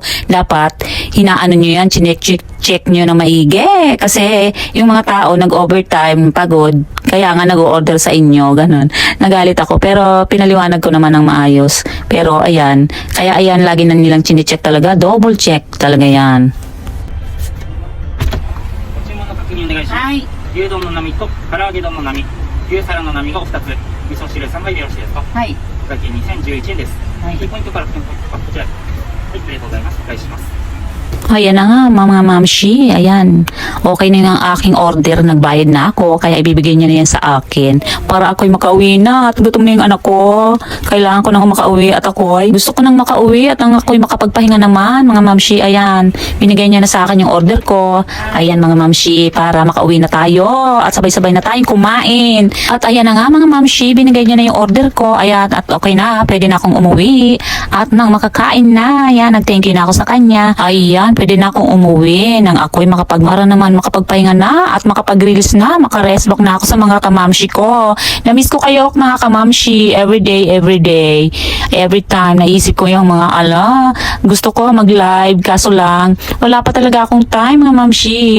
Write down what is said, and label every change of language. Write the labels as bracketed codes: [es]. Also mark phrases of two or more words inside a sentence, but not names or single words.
[tl] Dapat, hinaano nyo yan, check nyo ng maigi. Kasi yung mga tao nag-overtime, pagod. Kaya nga nag-order sa inyo, ganun. Nagalit ako, pero pinaliwanag ko naman ng maayos. Pero ayan, kaya ayan, lagi na nilang chine-check talaga. [en] Double check [tl] talaga yan. [ja] ご注文の確認お願いします。はい。牛丼の並と唐揚げ丼の並、牛皿の並がお2つ、味噌汁3杯でよろしいですか。はい。お会計2011円です。はい。キーポイントからポイントがこちらです。はい、ありがとうございます。お返しします。 [tl] Ayan na nga mga mamshi, ayan. Okay na yung aking order, nagbayad na ako, kaya ibibigay niya na yan sa akin. Para ako'y makauwi na at gutom na yung anak ko. Kailangan ko nang makauwi at ako'y gusto ko nang makauwi at ako'y makapagpahinga naman mga mamshi, ayan. Binigay niya na sa akin yung order ko. Ayan mga mamshi, para makauwi na tayo at sabay-sabay na tayong kumain. At ayan na nga mga mamshi, binigay niya na yung order ko. Ayan, at okay na, pwede na akong umuwi. At nang makakain na, ayan, nag- [en] thank you [tl] na ako sa kanya. Ayan, pwede na akong umuwi nang ako'y makapagpahinga na at makapag-reels na, maka-rest back na ako sa mga kamamshi ko. Na-miss ko kayo mga kamamshi, everyday. [en] Every time, [tl] naisip ko yung mga gusto ko mag-live, kaso lang, wala pa talaga akong time mga mamshi.